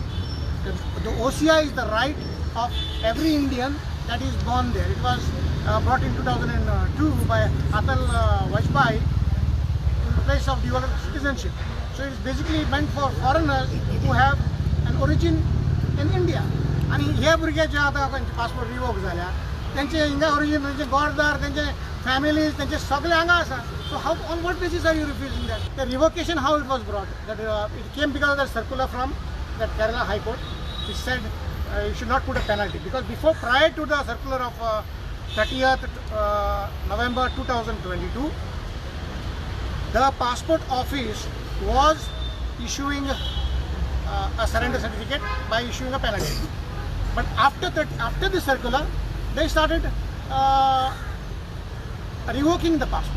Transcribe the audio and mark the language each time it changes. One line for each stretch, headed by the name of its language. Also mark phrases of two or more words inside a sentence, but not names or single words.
English: The OCI is the right of every Indian that is born there. It was brought in 2002 by Atal Vajpayee in the place of dual citizenship. So it's basically meant for foreigners who have an origin in India.
Konkani: And हे भुरगे जे आतां पासपोर्ट रिवोक जाल्या त्यांचे हिंगा ओरिजिन त्यांचे गोरदार त्यांचे फॅमिलीज त्यांचे सगळे हांगा आसा
English: so how on what basis are you refusing that the revocation how it was brought that it came because of the circular from that Kerala High Court it said you should not put a penalty because prior to the circular of 30th November 2022 the passport office was issuing a surrender certificate by issuing a penalty, but after the circular they started revoking the passport.